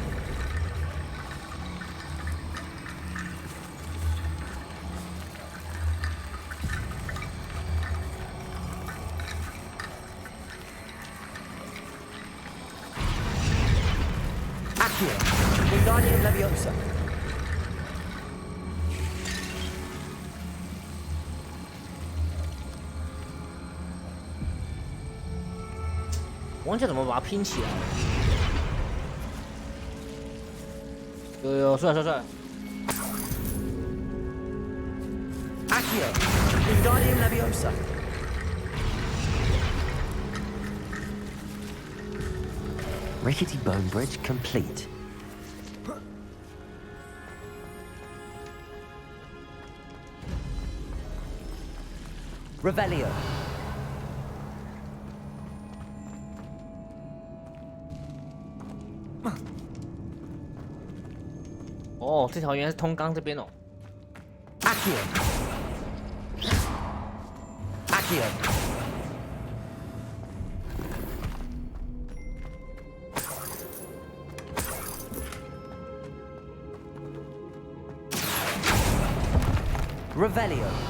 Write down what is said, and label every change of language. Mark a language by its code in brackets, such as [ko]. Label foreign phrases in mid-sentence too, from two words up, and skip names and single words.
[en] Accio! Wingardium Leviosa! [zh] 忘记怎么把它拼起来了。有，帅。 [en] Accio! Wingardium Leviosa! Rickety bone bridge complete. Revelio! [zh] 哦，这条原来是通钢这边哦。 [en] Accio! Accio! Revelio!